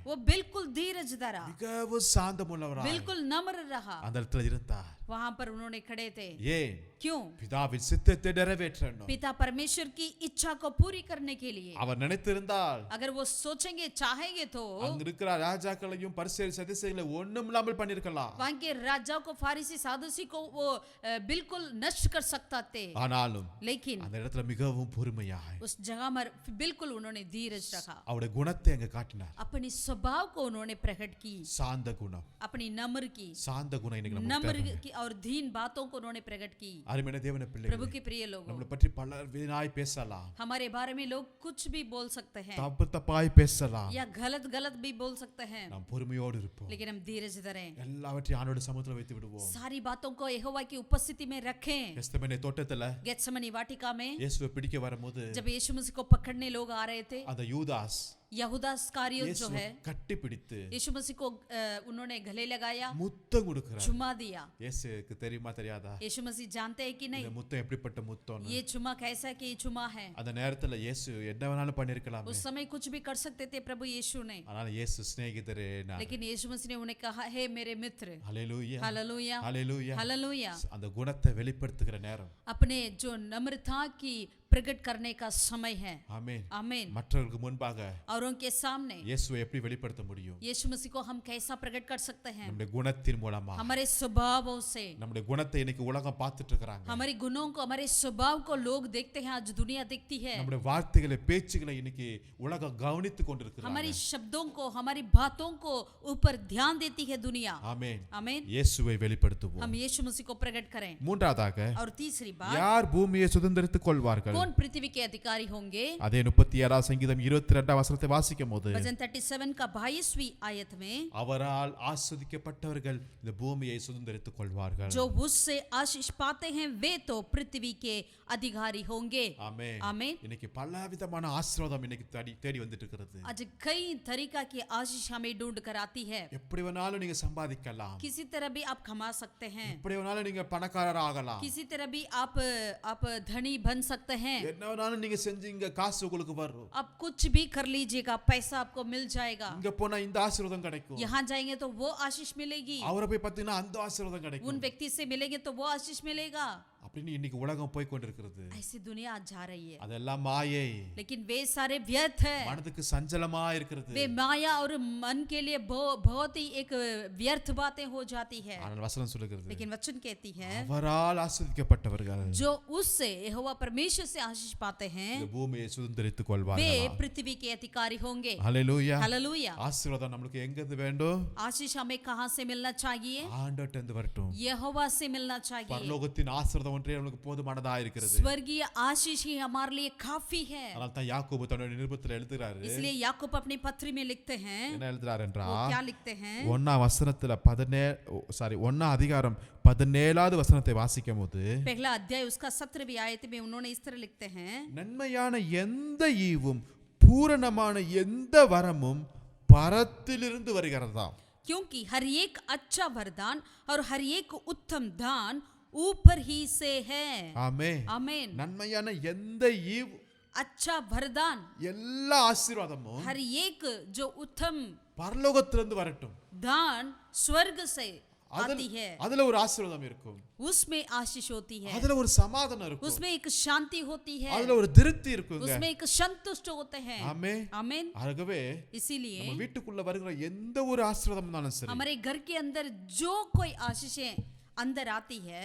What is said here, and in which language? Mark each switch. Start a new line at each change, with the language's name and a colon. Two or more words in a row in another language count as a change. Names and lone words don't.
Hindi: वो बिल्कुल धीरज धरा,
Tamil: மிகவும் சாந்தமுள்ளவராய்
Hindi: बिल्कुल नम्र रहा।
Tamil: அந்த இடத்துல இருந்தார்.
Hindi: वहां पर उन्होंने खड़े थे।
Tamil: ஏன்?
Hindi: क्यों?
Tamil: பிதாவின் சித்தத்தை நிறைவேற்றணும்.
Hindi: पिता परमेश्वर की इच्छा को पूरी करने के लिए।
Tamil: அவர் நினைத்திருந்தால்
Hindi: अगर वो सोचेंगे चाहेंगे तो
Tamil: அங்க இருக்கிற ராஜாக்களையும் பரிசேயர் சதுசேயர்களையும் ஒண்ணும் இல்லாமல் பண்ணிருக்கலாம்.
Hindi: वहां के राजाओं को, फारिसी सादुसी को वो बिल्कुल नष्ट कर सकता थे,
Tamil: ஆனாலும்
Hindi: लेकिन
Tamil: அந்த இடத்துல மிகவும் பொறுமையாய்
Hindi: उस जगह पर बिल्कुल उन्होंने धीरज रखा।
Tamil: அவருடைய குணத்தை அங்க காட்டினார்.
Hindi: अपनी स्वभाव को उन्होंने प्रकट की,
Tamil: சாந்த குணம்,
Hindi: अपनी नम्र की,
Tamil: சாந்த குணம் இன்னைக்கு நமக்கு
Hindi: नम्र
Tamil: தேவை.
Hindi: की और दीन बातों को उन्होंने प्रकट की।
Tamil: அருமையான தேவனுடைய
Hindi: प्रभु
Tamil: பிள்ளைகளே,
Hindi: के प्रिय लोगों,
Tamil: நம்மளை பற்றி பல விதமாய் பேசலாம்.
Hindi: हमारे बारे में लोग कुछ भी बोल सकते हैं
Tamil: தப்பு தப்பாய் பேசலாம்.
Hindi: या गलत गलत भी बोल सकते हैं,
Tamil: நாம் பொறுமையோடு இருப்போம்.
Hindi: लेकिन हम धीरज धरें।
Tamil: எல்லாவற்றையும் ஆண்டவருடைய சமூகத்துல வைத்து விடுவோம்.
Hindi: सारी बातों को यहोवा की उपस्थिति में रखें।
Tamil: கெத்செமனே தோட்டத்துல
Hindi: गेत्सेमनी वाटिका में
Tamil: இயேசுவை பிடிக்க வரும்போது
Hindi: जब यीशु मसीह को पकड़ने लोग आ रहे थे,
Tamil: அந்த யூதாஸ்
Hindi: यहूदा इस्करियोत जो
Tamil: இயேசுவை
Hindi: है,
Tamil: கட்டி பிடித்து
Hindi: यीशु मसीह को उन्होंने गले लगाया,
Tamil: முத்தம் கொடுக்கிறார்.
Hindi: चुमा दिया।
Tamil: இயேசுக்கு தெரியுமா தெரியாதா
Hindi: यीशु मसीह जानते हैं कि
Tamil: இந்த
Hindi: नहीं
Tamil: முத்தம் எப்படிப்பட்ட முத்தம்னு?
Hindi: ये चुमा कैसा कि ये चुमा है?
Tamil: அந்த நேரத்துல இயேசு என்ன வேணாலும் பண்ணிருக்கலாம்.
Hindi: उस समय कुछ भी कर सकते थे प्रभु यीशु ने,
Tamil: ஆனால் இயேசு சிநேகிதரே நான்.
Hindi: लेकिन यीशु मसीह ने उन्हें कहा, हे मेरे मित्र।
Tamil: ஹalleluya
Hindi: हालेलुया,
Tamil: ஹalleluya.
Hindi: हालेलुया।
Tamil: அந்த குணத்தை வெளிப்படுத்துகிற நேரம்.
Hindi: अपने जो नम्रता की प्रकट करने का समय है।
Tamil: ஆமென்.
Hindi: आमीन।
Tamil: மற்றவர்களுக்கு முன்பாக
Hindi: और उनके सामने
Tamil: இயேசுவை எப்படி வெளிப்படுத்த முடியும்?
Hindi: यीशु मसीह को हम कैसा प्रकट कर सकते हैं?
Tamil: நம்முடைய குணத்தின் மூலமா.
Hindi: हमारे स्वभावों से।
Tamil: நம்முடைய குணத்தை இன்னைக்கு உலகம் பார்த்துட்டு இருக்காங்க.
Hindi: हमारे गुणों को, हमारे स्वभाव को लोग देखते हैं, आज दुनिया देखती है।
Tamil: நம்முடைய வார்த்தைகளை பேச்சுகளை இன்னைக்கு உலகம் கவனித்துக் கொண்டிருக்கிறாங்க.
Hindi: हमारी शब्दों को, हमारी बातों को ऊपर ध्यान देती है दुनिया।
Tamil: ஆமென்.
Hindi: आमीन।
Tamil: இயேசுவை வெளிப்படுத்துவோம்.
Hindi: हम यीशु मसीह को प्रकट करें।
Tamil: மூன்றாவதாக
Hindi: और तीसरी बात,
Tamil: யார் பூமியை சுதந்தரித்துக் கொள்வார்கள்?
Hindi: कौन पृथ्वी के अधिकारी होंगे?
Tamil: அதே 37 சங்கீதம் 22 வசனத்தை வாசிக்கும்போது,
Hindi: भजन 37 का 22वीं आयत में,
Tamil: அவரால் ஆசீர்வதிக்கப்பட்டவர்கள் இந்த பூமியை சுதந்தரித்துக் கொள்வார்கள்.
Hindi: जो उससे आशीष पाते हैं वे तो पृथ्वी के अधिकारी होंगे।
Tamil: ஆமென்.
Hindi: आमीन।
Tamil: இன்னைக்கு பலவிதமான ஆசீர்வாதம் இன்னைக்கு தேடி வந்துட்டு இருக்கிறது.
Hindi: आज कई तरीका की आशीष हमें ढूंढ कर आती है।
Tamil: எப்படி வேணாலும் நீங்க சம்பாதிக்கலாம்.
Hindi: किसी तरह भी आप कमा सकते हैं,
Tamil: எப்படி வேணாலும் நீங்க பணக்காரர் ஆகலாம்.
Hindi: किसी तरह भी आप धनी बन सकते हैं,
Tamil: என்ன வேணாலும் நீங்க செஞ்சீங்க காசு உங்களுக்கு வரும்.
Hindi: आप कुछ भी कर लीजिएगा, पैसा आपको मिल जाएगा।
Tamil: இங்க போனா இந்த ஆசீர்வாதம் கிடைக்கும்.
Hindi: यहाँ जाएंगे तो वो आशीष मिलेगी,
Tamil: அவரை போய் பார்த்தீங்கன்னா அந்த ஆசீர்வாதம் கிடைக்கும்.
Hindi: उन व्यक्ति से मिलेंगे तो वो आशीष मिलेगा।
Tamil: அப்படின்னு இன்னைக்கு உலகம் போய் கொண்டிருக்கிறது.
Hindi: ऐसी दुनिया आज जा रही है,
Tamil: அதெல்லாம் மாயை.
Hindi: लेकिन वे सारे व्यर्थ है।
Tamil: மனதுக்கு சஞ்சலமா இருக்கிறது.
Hindi: वे माया और मन के लिए बहुत ही एक व्यर्थ बातें हो जाती है।
Tamil: ஆனால் வசனம் சொல்லுகிறது,
Hindi: लेकिन वचन कहती है,
Tamil: அவரால் ஆசீர்வதிக்கப்பட்டவர்கள்
Hindi: जो उससे यहोवा परमेश्वर से आशीष पाते हैं
Tamil: இந்த பூமியை சுதந்தரித்துக்
Hindi: वे
Tamil: கொள்வார்கள்.
Hindi: पृथ्वी के अधिकारी होंगे।
Tamil: ஹalleluya.
Hindi: हालेलुया।
Tamil: ஆசீர்வாதம் நமக்கு எங்க இருந்து வேண்டும்?
Hindi: आशीष हमें कहां से मिलना चाहिए?
Tamil: ஆண்டவர்ட்ட இருந்து வரட்டும்.
Hindi: यहोवा से मिलना चाहिए।
Tamil: பரலோகத்தின் ஆசீர்வாதம் ஒன்றே நமக்கு போதுமானதா இருக்கிறது.
Hindi: स्वर्गीय आशीष ही हमारे लिए काफी है।
Tamil: அதனால தான் யாக்கோபு தன்னுடைய நிருபத்தில் எழுதுறாரு.
Hindi: इसलिए याकूब अपनी पत्री में लिखते हैं,
Tamil: என்ன எழுதுறாரு
Hindi: वो
Tamil: என்றால்,
Hindi: क्या लिखते हैं?
Tamil: 1 வசனத்துல 1 அதிகாரம் 17வது வசனத்தை வாசிக்கும்போது,
Hindi: पहला अध्याय उसका 17वीं आयत में उन्होंने इस तरह लिखते हैं,
Tamil: நன்மையான எந்த ஈவும் பூரணமான எந்த வரமும் பரத்திலிருந்து வருகிறதாம்.
Hindi: क्योंकि हर एक अच्छा वरदान और हर एक उत्तम दान ऊपर ही से है।
Tamil: ஆமென்.
Hindi: आमीन।
Tamil: நன்மையான எந்த ஈவ்
Hindi: अच्छा वरदान,
Tamil: எல்லா ஆசீர்வாதமும்
Hindi: हर एक जो उत्तम
Tamil: பரலோகத்திலிருந்து வரட்டும்.
Hindi: दान स्वर्ग से
Tamil: அதுல
Hindi: आती है,
Tamil: அதுல ஒரு ஆசீர்வாதம் இருக்கும்,
Hindi: उसमें आशीष होती है,
Tamil: அதுல ஒரு சமாதானம் இருக்கும்,
Hindi: उसमें एक शांति होती है,
Tamil: அதுல ஒரு திருப்தி இருக்குங்க.
Hindi: उसमें एक संतुष्ट होते हैं।
Tamil: ஆமென்.
Hindi: आमीन।
Tamil: ஆகவே
Hindi: इसीलिए
Tamil: நம்ம வீட்டுக்குள்ள வருகிற எந்த ஒரு ஆசீர்வாதம் இருந்தாலும் சரி,
Hindi: हमारे घर के अंदर जो कोई आशीषें अंदर आती है,